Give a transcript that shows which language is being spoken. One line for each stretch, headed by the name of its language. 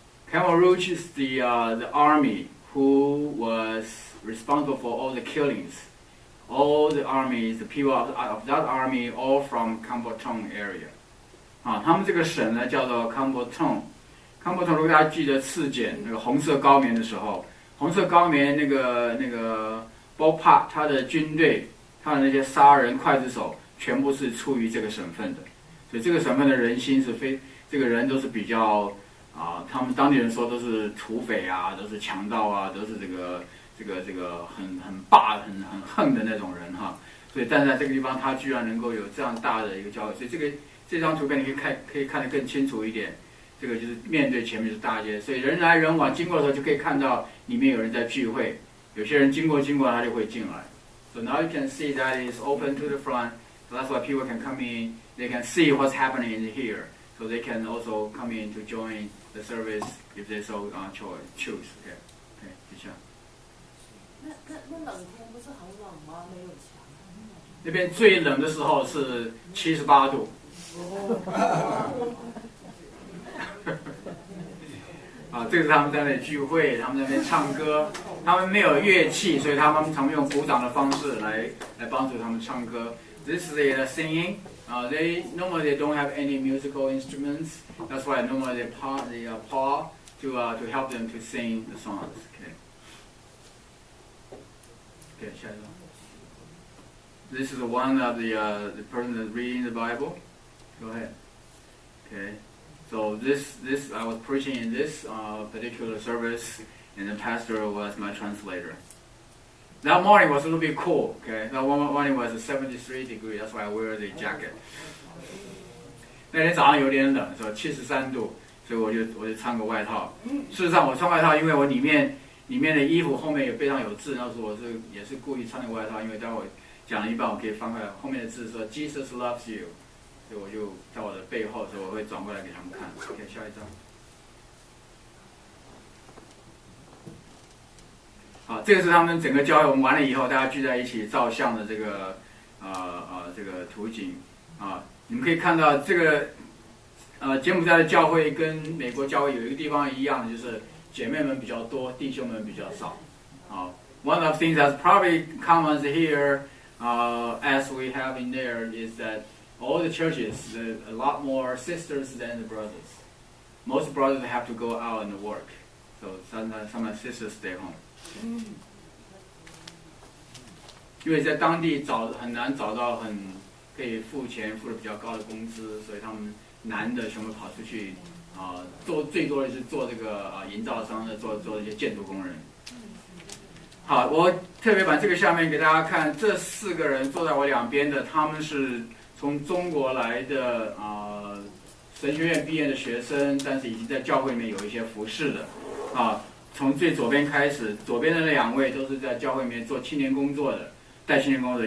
English: Khmer Rouge is the army who was responsible for all the killings. All the armies, the people of that army, all from Kambo Tong area.
Chinese: 他们这个省呢叫做 Kambo Tong。Kambo Tong 如果大家记得赤柬那个红色高棉的时候，红色高棉那个 Bopa 他的军队，他的那些杀人刽子手，全部是出于这个省份的。所以这个省份的人心是这个人都是比较他们当地人说都是土匪啊，都是强盗啊，都是这个很很横的那种人哈。所以，但是在这个地方，他居然能够有这样大的一个教会，所以这张图片你可以看得更清楚一点。这个就是面对前面是大街，所以人来人往，经过的时候就可以看到里面有人在聚会。有些人经过他就会进来。
English: So now you can see that it's open to the front. So that's why people can come in. They can see what's happening in here. So they can also come in to join the service if they so choose.
Chinese: Okay. Okay. 接下来。那冷天不是很冷吗？没有墙。那边最冷的时候是78度。这个是他们在那里聚会，他们在那边唱歌，他们没有乐器，所以他们常用鼓掌的方式来帮助他们唱歌。
English: This is the singing. They normally don't have any musical instruments. That's why normally they paw to help them to sing the songs. Okay,
Chinese: 下一张。
English: This is one of the person that's reading the Bible. Go ahead. Okay. So this I was preaching in this particular service, and the pastor was my translator. That morning was a little bit cool. Okay, that morning was 73 degrees. That's why I wear the jacket.
Chinese: 那天早上有点冷，是吧？73度，所以我就穿个外套。事实上，我穿外套，因为我里面的衣服后面有背上有字，那时候也是故意穿那个外套，因为待会讲了一半，我可以翻过来，后面的字说 Jesus loves you。所以我就在我的背后，所以我会转过来给他们看。OK， 下一张。好，这个是他们整个教会，我们完了以后，大家聚在一起照相的这个这个图景啊。你们可以看到这个柬埔寨的教会跟美国教会有一个地方一样的，就是姐妹们比较多，弟兄们比较少。
English: One of the things that's probably common here, as we have in there, is that all the churches, a lot more sisters than the brothers. Most brothers have to go out and work, so sometimes sisters stay home.
Chinese: 因为在当地很难找到可以付钱付的比较高的工资，所以他们男的全部跑出去做最多的是做这个营造商的，做一些建筑工人。好，我特别把这个下面给大家看，这4个人坐在我两边的，他们是从中国来的神学院毕业的学生，但是已经在教会里面有一些服侍的从最左边开始，左边的那2位都是在教会里面做青年工作的，带青年工作的。